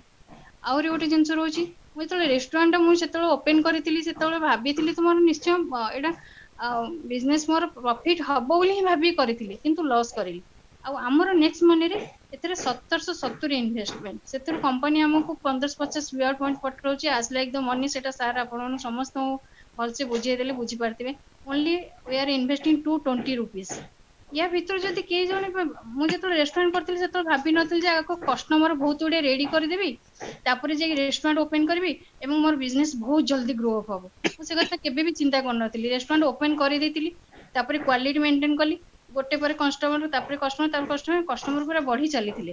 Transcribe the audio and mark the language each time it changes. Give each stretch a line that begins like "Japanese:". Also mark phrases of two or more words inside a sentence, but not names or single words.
Odia: ଆହୁରି ଗୋଟେ ଜିନିଷ ରହୁଛି, ମୁଁ ଯେତେବେଳେ ରେଷ୍ଟୁରାଣ୍ଟ ମୁଁ ସେତେବେଳେ ଓପେନ କରିଥିଲି, ସେତେବେଳେ ଭାବିଥିଲି ତୁମର ନିଶ୍ଚୟ ଏଇଟା ବିଜନେସ୍ ମୋର ପ୍ରଫିଟ୍ ହବ ବୋଲି ହିଁ ଭାବିକି କରିଥିଲି, କିନ୍ତୁ ଲସ୍ କରିଲି। ଆଉ ଆମର
English: next moneyre
Odia: ଏଥିରେ 1770 ଇନଭେଷ୍ଟମେଣ୍ଟ, ସେଥିରୁ କମ୍ପାନୀ ଆମକୁ 1550
English: reward point
Odia: ପଠାଉଛି
English: as like the money.
Odia: ସେଟା ସାର୍ ଆପଣଙ୍କୁ ସମସ୍ତଙ୍କୁ ଭଲସେ ବୁଝେଇଦେଲେ ବୁଝିପାରିଥିବେ।
English: only we are investing 220 rupees.
Odia: या ଭିତରୁ ଯଦି କେହି ଜଣେ, ମୁଁ ଯେତେବେଳେ ରେଷ୍ଟୁରାଣ୍ଟ କରିଥିଲି ସେତେବେଳେ ଭାବିନଥିଲି ଯେ ଆଗ କଷ୍ଟମର ବହୁତ ଗୁଡେ ରେଡି କରିଦେବି, ତାପରେ ଯାଇକି ରେଷ୍ଟୁରାଣ୍ଟ ଓପେନ କରିବି ଏବଂ ମୋର ବିଜନେସ ବହୁତ ଜଲ୍ଦି
English: grow up
Odia: ହବ। ମୁଁ ସେ କଥା କେବେ ବି ଚିନ୍ତା କରିନଥିଲି। ରେଷ୍ଟୁରାଣ୍ଟ ଓପେନ କରିଦେଇଥିଲି, ତାପରେ
English: quality maintain
Odia: କଲି, ଗୋଟେ ପରେ କଷ୍ଟମର, ତାପରେ କଷ୍ଟମର ପୁରା ବଢି ଚାଲିଥିଲେ।